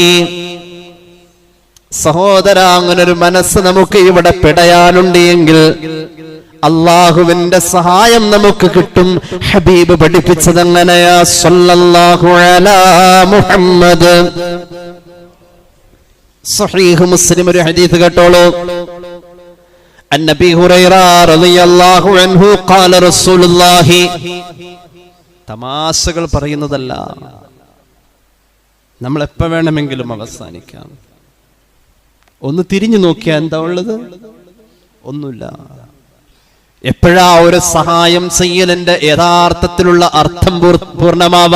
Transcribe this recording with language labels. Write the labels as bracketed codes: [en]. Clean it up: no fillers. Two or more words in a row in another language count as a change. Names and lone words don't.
[ml] സഹോദര, അങ്ങനൊരു മനസ്സ് നമുക്ക് ഇവിടെ പിടയാനുണ്ട് എങ്കിൽ അള്ളാഹുവിന്റെ സഹായം നമുക്ക് കിട്ടും. ഹബീബ് പഠിപ്പിച്ചത് അങ്ങനെയാ, [ar] صلى الله على محمد. [ml] സ്വഹീഹ് മുസ്ലിം ഒരു ഹദീസ് കേട്ടോളൂ. [ar] عن أبي هريرة رضي الله عنه قال رسول الله [ml] തമാശകൾ പറയുന്നതല്ല, നമ്മൾ എപ്പോൾ വേണമെങ്കിലും അവസാനിക്കാം. ഒന്ന് തിരിഞ്ഞു നോക്കിയാൽ എന്താ ഉള്ളത്? ഒന്നുമില്ല. എപ്പോഴാ ഒരു സഹായം ചെയ്യലിന്റെ യഥാർത്ഥത്തിലുള്ള അർത്ഥം പൂർണ്ണമാവാ?